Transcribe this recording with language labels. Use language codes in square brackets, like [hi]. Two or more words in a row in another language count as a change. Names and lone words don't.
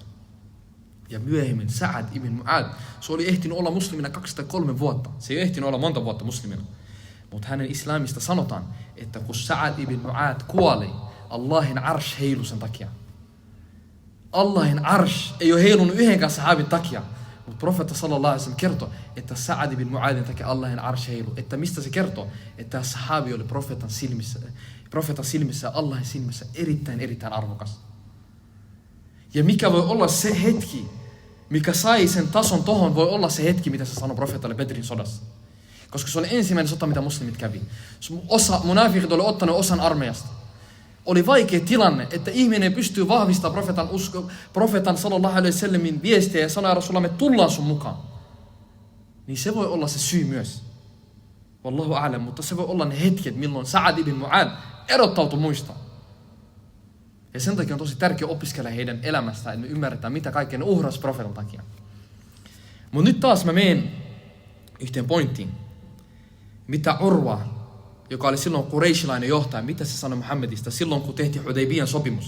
[fi] Ja myöhemmin Sa'ad ibn Mu'ad, se oli ehtinyt olla muslimina 203 vuotta. Se ei ehtinyt olla monta vuotta muslimina. Mutta hänen islamista sanotaan, että kun Sa'ad ibn Mu'ad kuoli, Allahin arsh heilu sen takia. Allahin arsh ei ole heilunut yhdenkään sahabin takia. Mutta profeetta [ar] sallallahu alaihi wasallam [fi] kertoo, että Sa'ad ibn Mu'adin takia Allahin arsh heilu. Että mistä se kertoo? Että sahabi oli profeetan silmissä ja Allahin silmissä erittäin arvokas. Ja mikä voi olla se hetki, mikä sai sen tason tohon, voi olla se hetki, mitä se sanoi profeetalle Bedrin sodassa. Koska se oli ensimmäinen sota, mitä muslimit kävi. Munafiqit oli ottanut osan armeijasta. Oli vaikea tilanne, että ihminen pystyy vahvistamaan profeetan [ar] sallallahu alaihi wasallamin [fi] viestiä ja sanoi, Rasulallah, me tullaan sun mukaan. Niin se voi olla se syy myös. [ar] Wallahu a'lam, [fi] mutta se voi olla ne hetket, milloin Sa'ad ibn Mu'ad erottautui muista. Ja sen takia on tosi tärkeää opiskella heidän elämästään, että me ymmärretään, mitä kaikkea ne uhras profeetan takia. Mutta nyt taas mä menen yhteen pointtiin. Mitä Urwa, joka oli silloin Qurayshilainen johtaja, mitä se sanoi Muhammedista silloin, kun tehtiin Hudaybiyan sopimus.